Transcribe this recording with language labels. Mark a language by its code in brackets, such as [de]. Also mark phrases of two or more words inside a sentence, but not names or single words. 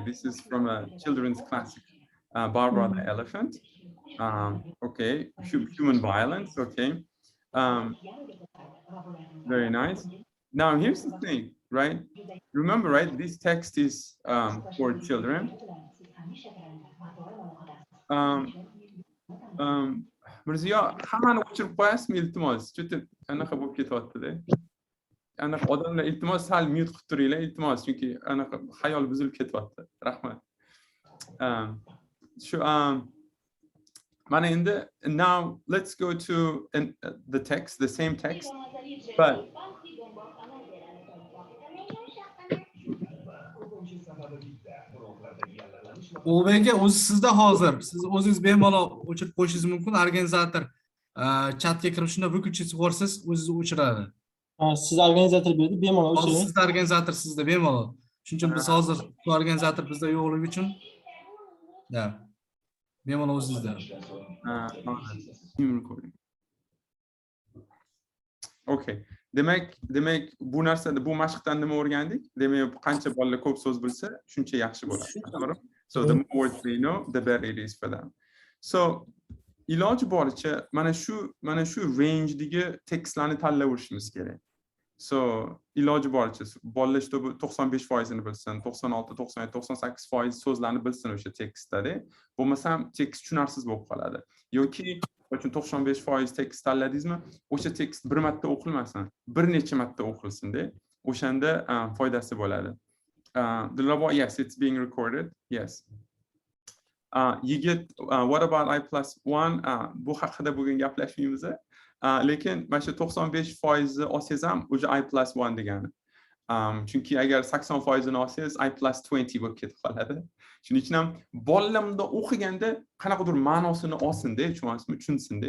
[en] This is from a children's classic, Barbara the Elephant. Okay, human violence. Okay, very nice. Now here's the thing, right? Remember, right? This text is for children. [uz] Mirziyo, hammani o'chirib qo'yasizmi iltimos? Juda anaqa bo'lib ketyapti-da. Anaqa odamlar iltimos sal mute qilib turinglar, iltimos, chunki anaqa xayol buzilib ketyapti. Rahmat. Mana endi [en] now let's go to the text, the same text, but [uz] Ulug'bekka o'zi sizda hozir. Siz o'zingiz bemalol o'chirib qo'yishingiz mumkin. Organizator chatga kirib shunda выключить qilsangiz o'zingiz o'chiradi. Siz organizator berdi, bemalol o'chiring. Siz organizator sizda bemalol. Shuning uchun biz hozir organizator bizda yo'qligi uchun bemalol o'zingizda. Okay. Demak bu narsada bu mashqdan nima o'rgandik? Demak qancha bolalar ko'p so'z bilsa, shuncha yaxshi bo'ladi. To'g'ri? [en] So the more words they know, the better it is for them. [uz] So iloji boricha mana shu range-dagi tekstlarni tanlayverishimiz kerak. So iloji boricha bolalar işte bu 95%ni bilsin, 96, 97, 98% so'zlarni bilsin o'sha tekstda. Bo'lmasam tekst tushunarsiz bo'lib qoladi. Yoki uchun 95% tekst tanladingizmi? O'sha tekst bir marta o'qilmasin, bir necha marta o'qilsin-da. O'shanda foydasi bo'ladi. [en] Yes, it's being recorded. Yes. You get what about I+1? [uz] Bu haqida bugun gaplashmaymiz. Lekin mana shu 95% olsangiz ham o'sha I+1 degani. Chunki agar 80% ni olsangiz I+20 bo'lib ketib qoladi. Shuning uchun ham bolalarga o'qiganda qanaqadir ma'nosini olsin-da, tushunsin-da.